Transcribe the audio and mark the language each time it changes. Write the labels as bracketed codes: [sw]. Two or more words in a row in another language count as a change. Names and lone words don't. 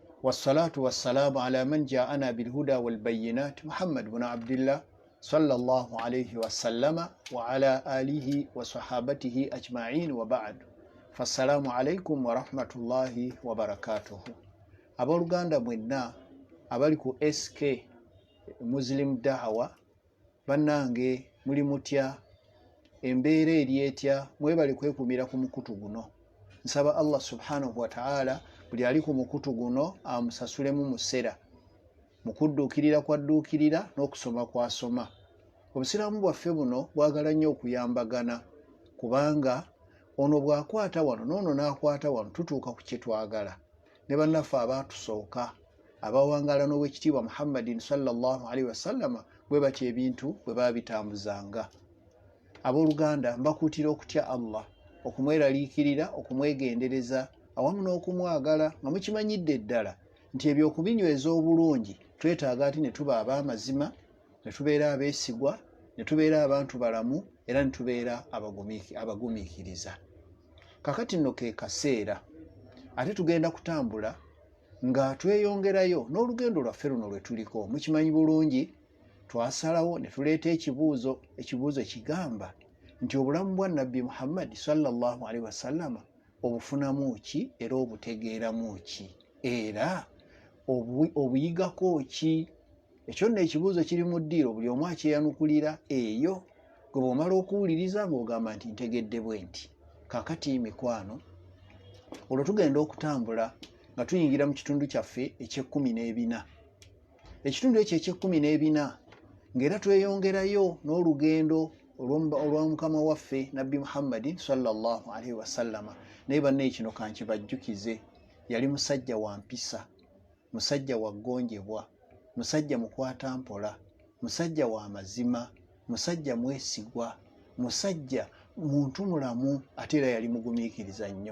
[ar] والصلاة والسلام على من جاءنا بالهدى والبينات محمد بن عبد الله صلى الله عليه وسلم وعلى آله وصحابته أجمعين وبعد فالسلام عليكم ورحمة الله وبركاته. [lg] Abooluganda mwenna abali ku SK Muslim Dawa bannange muli mutya, embeera eri etya? Mwebale kwekumira ku mukutu guno. Nsaba Allah [ar] سبحانه وتعالى [lg] buli ali ku mukutu guno amusasulemu musera mu kudduukirira kwadduukirira n'okusoma kwasoma. Obusiraamu bwaffe buno bwagala nnyo okuyambagana, kubanga ono bw'akwata wano n'ono n'akwata wano tutuuka ku kye twagala. Ne bannaffe abaatusooka abawangala n'owekitiibwa Muhammadin [ar] صلى الله عليه وسلم [lg] bwe batyo ebintu bwe baabitambuzanga. Abooluganda, mbakuutira okutya Allah, okumweraliikirira, okumwegendereza awamu n'okumwagala nga mukimanyidde ddala nti eby'okubinyweza obulungi twetaaga ati ne tuba ab'amazima, ne tubeera abeesigwa, ne tubeera abantu balamu, era ne tubeera abagumiikiriza. Kakati nno ke kaseera ate tugenda kutambula nga tweyongerayo n'olugendo lwaffe luno lwe tuliko. Mukimanyi bulungi twasalawo ne tuleeta ekibuuzo kigamba nti obulamu bwa Nabbi Muhammad [ar] صلى الله عليه وسلم [lg] obufunamu ki era obutegeeramu ki era obuyigako ki? Ekyo nno ekibuuzo kiri mu ddiiro, buli omu akyeyanukulira eyo gwe bw'omala okuwuliriza ng'ogamba nti ntegedde bwe nti. Kakati mikwano, olwo tugenda okutambula nga tuyingira mu kitundu kyaffe eky'e14. Ekitundu ekyo eky'e14 ng'era tweyongerayo n'olugendo olwa mukama waffe Nabbi Muhammadin [ar] صلى الله عليه وسلم. [lg] Naye banne kino kankibajjukize, yali musajja wa mpisa, musajja wa ggonjebwa, musajja mukwata mpola, musajja wa mazima, musajja mwesigwa, musajja muntu mulamu, ate era yali mugumiikiriza nnyo.